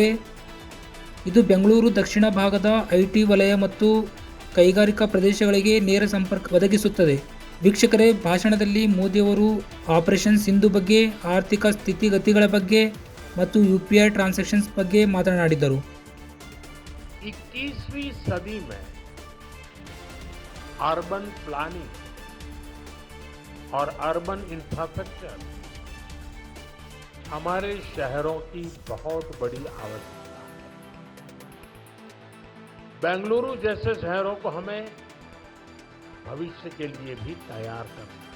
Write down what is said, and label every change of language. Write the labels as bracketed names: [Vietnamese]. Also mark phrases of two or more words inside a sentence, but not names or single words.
[Kannada] ಇದು ಬೆಂಗಳೂರು ದಕ್ಷಿಣ ಭಾಗದ ಐಟಿ ವಲಯ ಮತ್ತು ಕೈಗಾರಿಕಾ ಪ್ರದೇಶಗಳಿಗೆ ನೇರ ಸಂಪರ್ಕ ಒದಗಿಸುತ್ತದೆ. ವೀಕ್ಷಕರೇ, ಭಾಷಣದಲ್ಲಿ ಮೋದಿಯವರು ಆಪರೇಷನ್ ಸಿಂಧು ಬಗ್ಗೆ, ಆರ್ಥಿಕ ಸ್ಥಿತಿಗತಿಗಳ ಬಗ್ಗೆ ಮತ್ತು [English] UPI transactions [Kannada] ಬಗ್ಗೆ ಮಾತನಾಡಿದರು. [Hindi] 21वीं सदी में [English] urban planning [Hindi] और [English] urban infrastructure [Hindi] हमारे शहरों की बहुत बड़ी आवश्यकता है. बेंगलुरु जैसे शहरों को हमें भविष्य के लिए भी तैयार करना है.